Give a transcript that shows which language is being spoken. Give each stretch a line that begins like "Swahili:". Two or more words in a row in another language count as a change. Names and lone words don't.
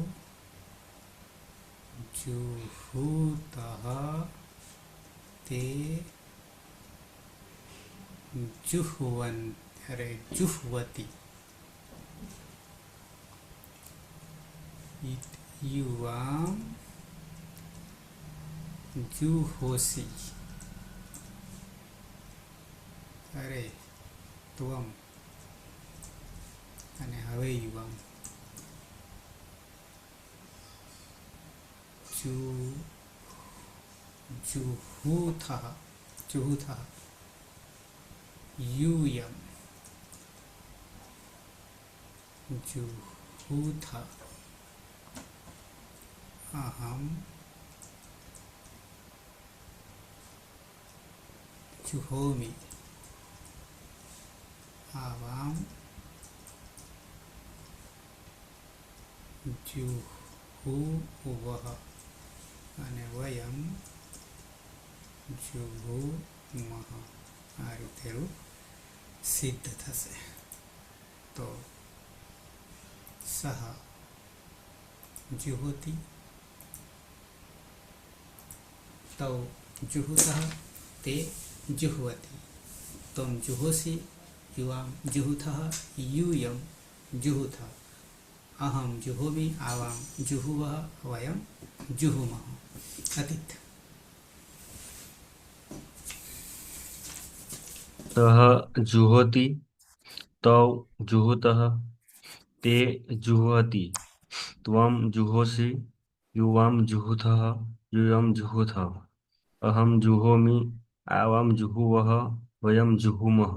Sanskrit: जुहुतः ते जुहवन अरे जुहवती युवाम जुहोसी अरे त्वम
Gujarati: અને હવે
Sanskrit: युवाम जुहुथः जुहुथः यूयम जुहूथ अहम जुहोमि आवाम जुहुवः
Gujarati: અને
Sanskrit: वयम जुहुमः
Gujarati: આ રીતે રૂપ સિદ્ધ થશે.
Sanskrit: તો सह जुहोति तौ जुहुतः ते जुहवती त्वम जुहोसि युवाम जुहुथः यूयं जुहुथ अहम जुहोमि आवाम जुहुवः वयम जुहुमः. अतीत. सः जुहोति तौ जुहुतः ते जुह्वति त्वं जुहोसि युवां जुहुथः यूयं जुहुथ अहं जुहोमि आवां जुहुवः वयं जुहुमः.